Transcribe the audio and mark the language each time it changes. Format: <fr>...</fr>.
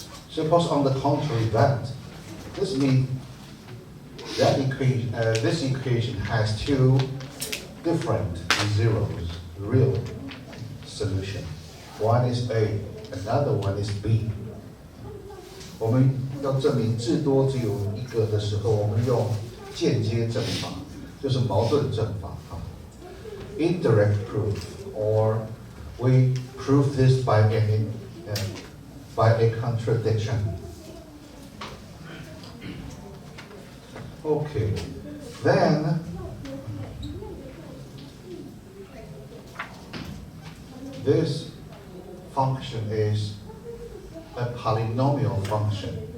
<en>Suppose on the contrary that, this means that equation, this equation has two different zeros, real solution. One is A, another one is B.</en> <zh>我们要证明至多只有一个的时候，我们用间接证法，就是矛盾证法。</zh> <en>Indirect proof, or we prove this by a contradiction. Okay, then this function is a polynomial function.</en>